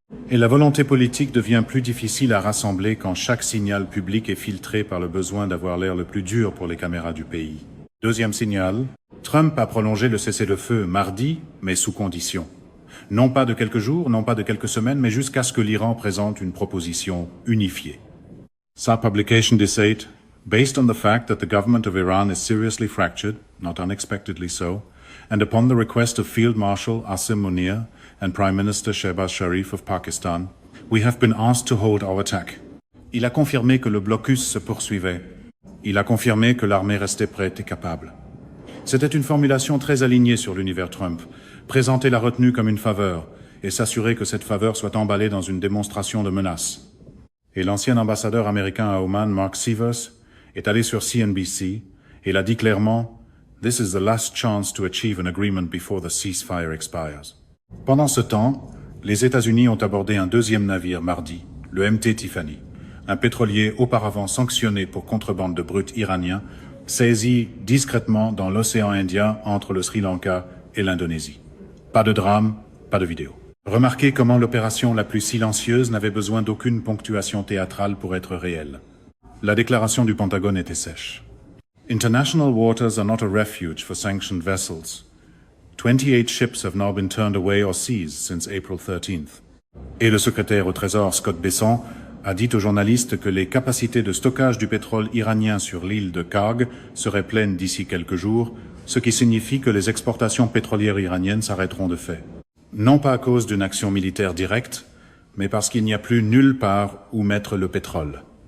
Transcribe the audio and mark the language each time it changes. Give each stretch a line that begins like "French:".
French: Et la volonté politique devient plus difficile à rassembler quand chaque signal public est filtré par le besoin d'avoir l'air le plus dur pour les caméras du pays. Deuxième signal, Trump a prolongé le cessez-le-feu mardi, mais sous condition. Non pas de quelques jours, non pas de quelques semaines, mais jusqu'à ce que l'Iran présente une proposition unifiée. Sa publication décide,
English: based on the fact that the government of Iran is seriously fractured, not unexpectedly so, and upon the request of Field Marshal Asim Munir and Prime Minister Shehbaz Sharif of Pakistan, we have been asked to hold our attack.
French: Il a confirmé que le blocus se poursuivait. Il a confirmé que l'armée restait prête et capable. C'était une formulation très alignée sur l'univers Trump, présenter la retenue comme une faveur et s'assurer que cette faveur soit emballée dans une démonstration de menace. Et l'ancien ambassadeur américain à Oman, Mark Severs, est allé sur CNBC et il a dit clairement «
English: This is the last chance to achieve an agreement before the ceasefire expires ».
French: Pendant ce temps, les États-Unis ont abordé un deuxième navire mardi, le MT Tiffany, un pétrolier auparavant sanctionné pour contrebande de brut iranien, saisi discrètement dans l'océan Indien entre le Sri Lanka et l'Indonésie. Pas de drame, pas de vidéo. Remarquez comment l'opération la plus silencieuse n'avait besoin d'aucune ponctuation théâtrale pour être réelle. La déclaration du Pentagone était sèche.
English: International waters are not a refuge for sanctioned vessels. 28 ships have now been turned away or seized since April 13th.
French: Et le secrétaire au Trésor Scott Bessent a dit aux journalistes que les capacités de stockage du pétrole iranien sur l'île de Karg seraient pleines d'ici quelques jours, ce qui signifie que les exportations pétrolières iraniennes s'arrêteront de fait. Non pas à cause d'une action militaire directe, mais parce qu'il n'y a plus nulle part où mettre le pétrole.